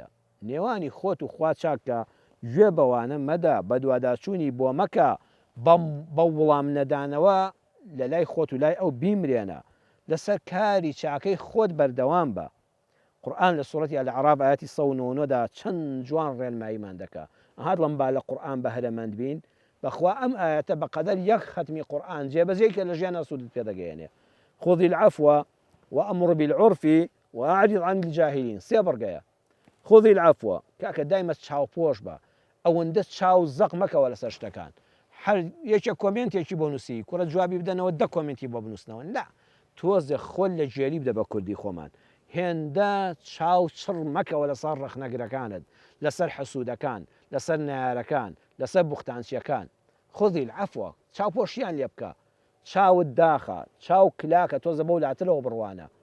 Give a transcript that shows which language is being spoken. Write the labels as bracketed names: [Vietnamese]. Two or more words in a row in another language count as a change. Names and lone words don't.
[Central Kurdish] نێوانی خۆت و خوا چاکە گوێ بەوانە مەدە بە دوواداچوونی بۆ مەکە بە وڵام نەدانەوە لە لای خۆت و لای ئەو بیمرێنە لەسەر کاری چاکەی خۆت بەردەوام بە قورآن لە سوورەتی ئەلعەراف ئاەتی 109دا چەند جوان ڕێنماییمان دەکا هات لەم با لە قورآن بەهرەمەند بین بەخوا ئەم ئاەتە بەقەدەر یەک ختمی قورآن جێبەجێکە لە ژیانە سوودت پێدەگەیەنێ [Arabic] خذ العفو وأمر بالعرف وأعرض عن الجاهلين [Central Kurdish] سێ بڕگەیە [Arabic] خذ العفو [Central Kurdish] کاکە دایمە چاوپۆش بە ئەوەندە چاو زەق مەکەوە لەسەر شتەکان هەر یەکێک کۆمنتێکی بۆ نووسی کوڕە جوابی بدەنەوە دە کۆمنتی بۆ بنووسنەوە لا تۆزێ خۆل لە جێری بدە بە کوردی خۆمان هێندە چاو چڕ مەکەوە لەسەر ڕەخنەگرەکانت لەسەر حەسوودەکان لەسەر نارەکان لەسەر بوختانچیەکان [Arabic] خذی العفو [Central Kurdish] چاوپۆشیان لێ بکە چاوت داخە چاو کلاکە تۆزە بەو لاترەوە بڕوانە